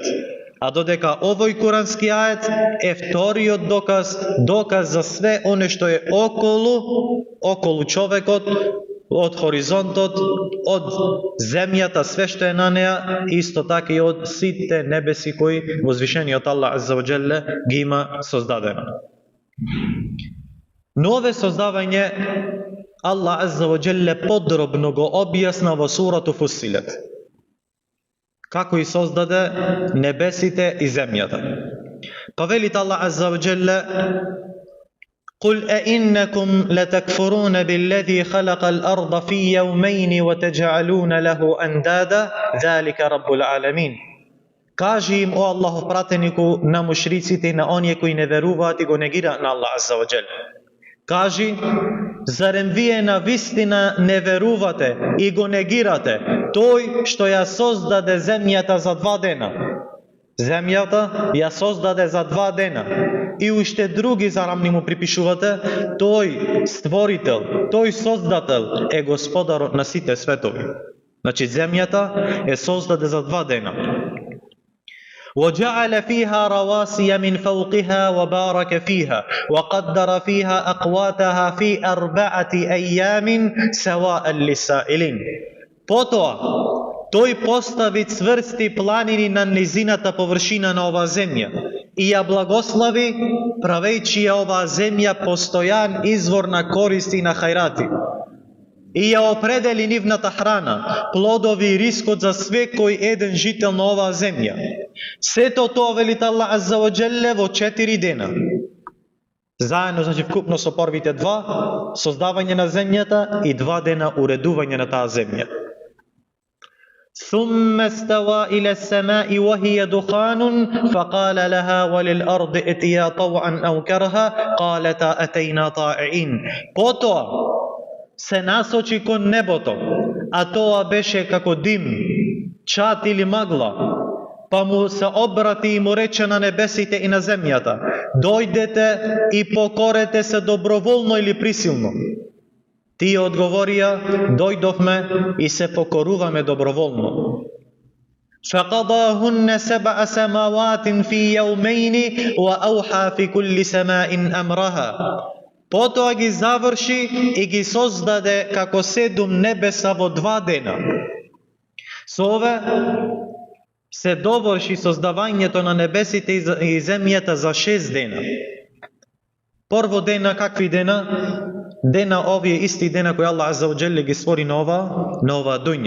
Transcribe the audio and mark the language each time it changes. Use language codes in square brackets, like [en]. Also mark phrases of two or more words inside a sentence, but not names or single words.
[mk] А додека овој курански ајет е вториот доказ за све оне што е околу човекот, од хоризонтот, од земјата, све што е на неа, исто така и од сите небеси кои возвишениот [ar] الله عز وجل [mk] ги има создадено. Но ове создавање [ar] الله عز وجل [mk] подробно го објасна во сурату Фусилет, како и создаде небесите и земјата. Па велит [ar] الله عز وجل: "قل أئنكم لتكفرون بالذي خلق الأرض في يومين وتجعلون له أندادا ذلك رب العالمين." [mk] Кажи им, о Аллахов пратенику, на мушриците и на оние кои не веруваат и го негираат на [ar] الله عز وجل. [mk] Кажи, зарем вие на вистина не верувате и го негирате тој што ја создаде земјата за 2 дена? Земјата ја создаде за 2 дена. И уште други зарамни му припишувате, тој створител, тој создател е господарот на сите светови. Значи земјата е создаде за 2 дена. [ar] وجعل فيها رواسي من فوقها وبارك فيها وقدر فيها أقواتها في 4 أيام سواء للسائلين. [mk] Потоа, тој постави цврсти планини на низината површина на оваа земја и ја благослови, правејќи ја оваа земја постојан извор на користи на хајрати. И ја определи нивната храна, плодови и рискот за секој еден жител на оваа земја. Сето тоа велит [ar] الله عز وجل [mk] во 4 дена. Заедно, значи вкупно со првите 2, создавање на земјата и 2 дена уредување на таа земја. [ar] ثم استوى إلى السماء وهي دخان فقال لها وللأرض ائتيا طوعا أو كرها قالتا أتينا طائعين. [mk] Потоа се насочи кон небото, а тоа беше како дим, чат или магла, па му се обрати и му рече на небесите и на земјата: дојдете и покорете се доброволно или присилно. Тие одговорија: дојдовме и се покоруваме доброволно. [ar] فَقَضَاهُنَّ سَبْعَ سَمَاوَاتٍ فِي يَوْمَيْنِ وَأَوْحَى فِي كُلِّ سَمَاءٍ أَمْرَهَا. [mk] Потоа ги заврши и ги создаде како 7 небеса во 2 дена. Со ове се доврши создавањето на небесите и земјата за 6 дена. Прво дена, какви дена? Дена овие исти дена кои [ar] الله عز وجل [mk] ги створи на оваа дуња.